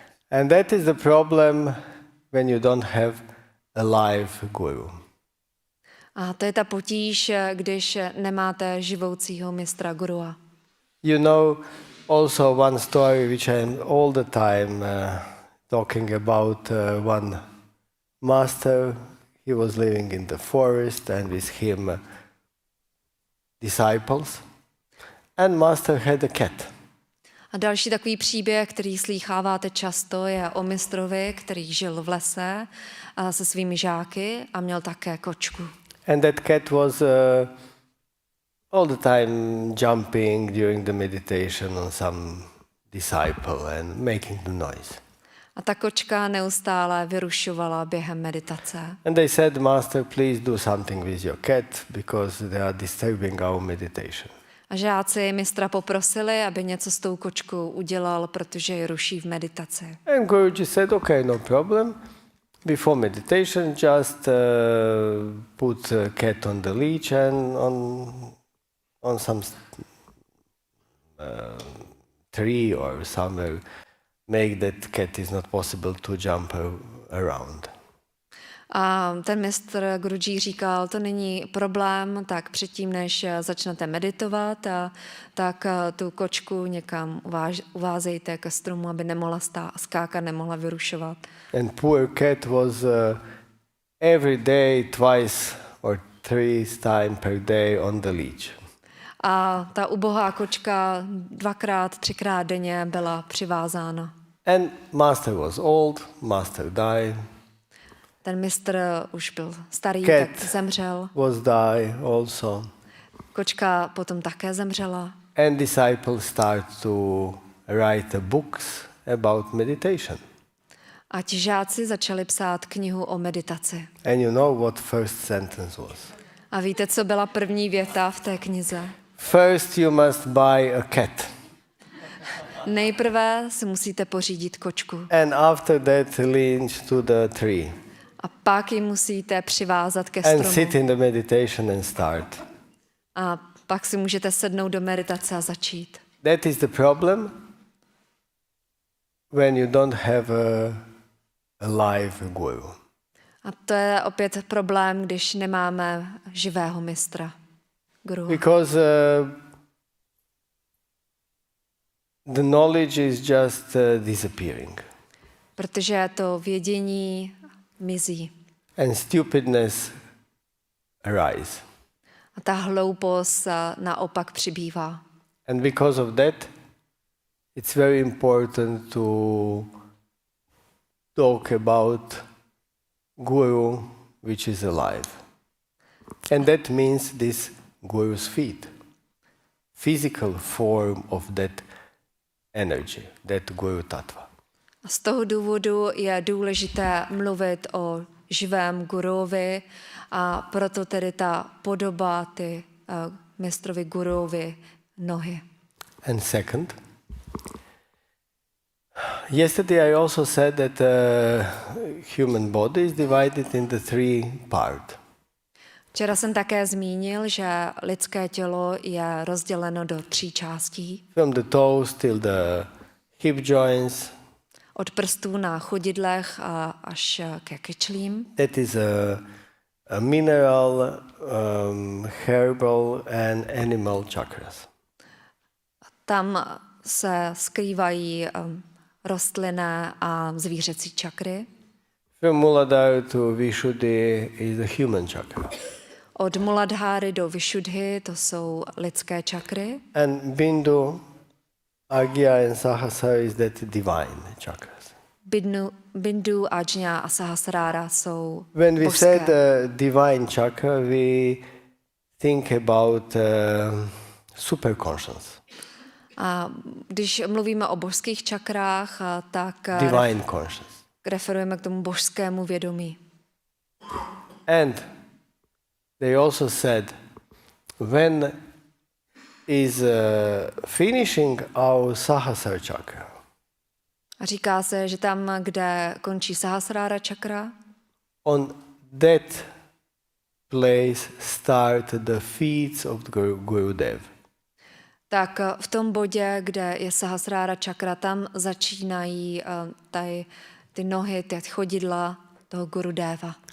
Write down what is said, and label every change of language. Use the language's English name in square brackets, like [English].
[English] And that is the problem when you don't have a live guru. [Czech] A to je ta potíž, když nemáte živoucího mistra gurua. [English] You know also one story which I am all the time talking about one master. He was living in the forest and with him disciples. And master had a cat. [Czech] A další takový příběh, který slýcháváte často, je o mistrovi, který žil v lese se svými žáky a měl také kočku. [English] And that cat was all the time jumping during the meditation on some disciple and making the noise. [Czech] A ta kočka neustále vyrušovala během meditace. [English] And they said, Master, please do something with your cat because they are disturbing our meditation. [Czech] A žáci mistra poprosili, aby něco s tou kočkou udělal, protože ji ruší v meditaci. [English] And Guruji said, okay, no problem. Before meditation, just put cat on the leash and on some tree or somewhere, make that cat is not possible to jump around. [Czech] A ten mistr Guruji říkal, to není problém, tak předtím, než začnete meditovat, tak tu kočku někam uvázejte ke stromu, aby nemohla skákat, nemohla vyrušovat. [English] And poor cat was every day, twice or three times per day on the leash. [Czech] A ta ubohá kočka 2x, 3x denně byla přivázána. [English] And master was old, master died. [Czech] Ten mistr už byl starý, [English] Cat [Czech] tak zemřel. [English] was die also. [Czech] Kočka potom také zemřela. [English] And disciples start to write books about meditation. [Czech] A ti žáci začali psát knihu o meditaci. [English] And you know what first sentence was? [Czech] A víte, co byla první věta v té knize? [English] First you must buy a cat. [Czech] Nejprve si musíte pořídit kočku. [English] And after that lynch to the tree. [Czech] A pak ji musíte přivázat ke [English] And sit [Czech] stromu. [English] in the meditation and start. [Czech] A pak si můžete sednout do meditace a začít. [English] That is the problem when you don't have a live guru. [Czech] A to je opět problém, když nemáme živého mistra, guru. [English] Because the knowledge is just disappearing. [Czech] Protože to vědění mizí. [English] And stupidness arise. [Czech] A ta hloupost naopak přibývá. [English] And because of that, it's very important to talk about guru which is alive. And that means this guru's feet, physical form of that energy, that guru tattva. [Czech] A z toho důvodu je důležité mluvit o živém guruvi a proto tedy ta podoba, ty mistrovi guruvi nohy. [English] And second, yesterday I also said that human body is divided into three parts. [Czech] Včera jsem také zmínil, že lidské tělo je rozděleno do 3 částí. [English] From the toes till the hip joints. [Czech] Od prstů na chodidlech až ke kyčlím. [English] That is a mineral, herbal and animal chakras. [Czech] Tam se skrývají rostlinné a zvířecí čakry. [English] From Muladhara to Vishuddhi is the human chakra. [Czech] Od Muladháry do Vishuddhi to jsou lidské čakry. [English] And Bindu, Agya and Sahasrara is that divine chakras. [Czech] Bindu, Ajna a Sahasrara jsou [English] When we [Czech] božské. [English] said divine chakra, we think about superconscious. [Czech] A když mluvíme o božských čakrách, tak [English] Divine conscious. [Czech] referujeme k tomu božskému vědomí. [English] And they also said, when is finishing our Sahasrara chakra, [Czech] A říká se, že tam, kde končí Sahasrara čakra, [English] on that place start the feet of the Gurudev. [Czech] tak v tom bodě, kde je Sahasrara čakra, tam začínají ty nohy, ty chodidla toho Gurudeva.